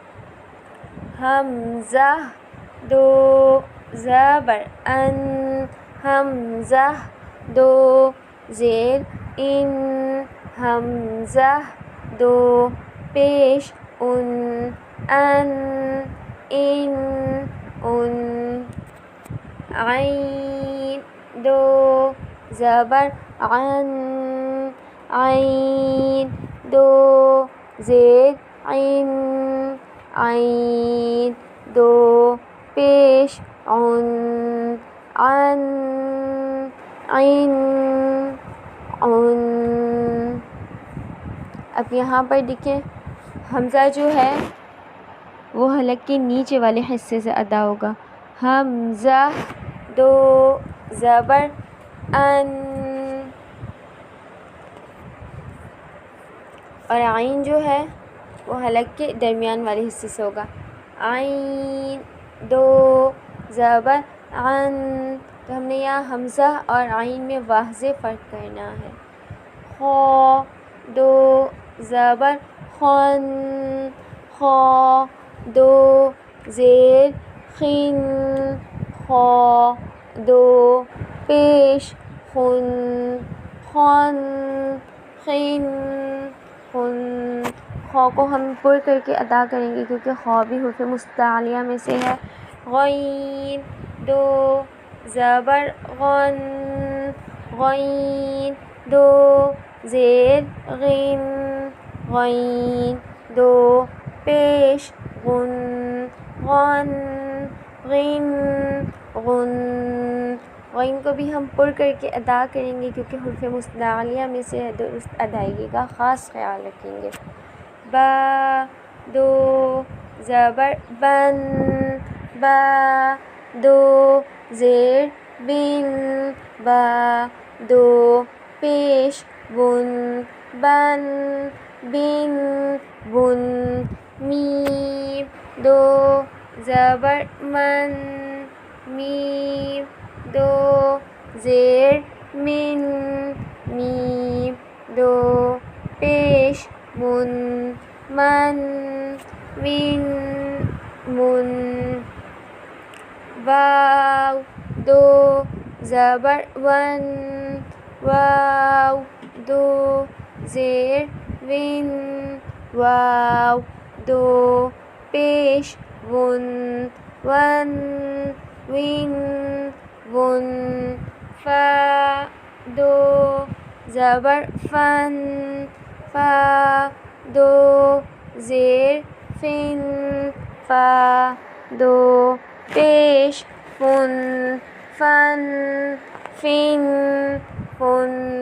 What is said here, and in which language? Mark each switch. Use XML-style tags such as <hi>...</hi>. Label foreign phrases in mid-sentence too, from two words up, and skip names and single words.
<ur>حمزہ، دو زبر ان، حمزہ، دو زیر ان، حمزہ، دو پیش ان، ان، ان، عین، دو زبر عن، عین، دو زیر عین، عین، دو پیش عن، عن، عین، عن۔ اب یہاں پر دیکھیں حمزہ جو ہے وہ حلق کے نیچے والے حصے سے ادا ہوگا۔ حمزہ، دو زبر ان، اور عین جو ہے وہ حلق کے درمیان والے حصے سے ہوگا۔ عین، دو زبر عن، تو ہم نے یہاں حمزہ اور عین میں واضح فرق کرنا ہے۔ خا، دو زبر خن، خا، دو زیر خن، خا، دو پیش خن، خن، خن، خن۔ خا کو ہم پر کر کے ادا کریں گے کیونکہ خا بھی حروف مستعلیہ میں سے ہے۔ غین، دو زبر غن، غین، دو زیر غین، غین، دو پیش غن، غن، غن، غن۔ غین کو بھی ہم پر کر کے ادا کریں گے کیونکہ حروف مستعلیہ میں سے ہے، درست ادائیگی کا خاص خیال رکھیں گے۔ با، دو زبر بن، با، دو زیر بن، با، دو پیش بن، بن، بن بن میم دو زبر من میم دو زیر من میم دو پیش من من من من واو دو زبر ون واو دو زیر ون واو دو پیش ون ون ون ون فا دو زبر فن فا دو زیر فن فا دو پیش فن فن فن فن</ur>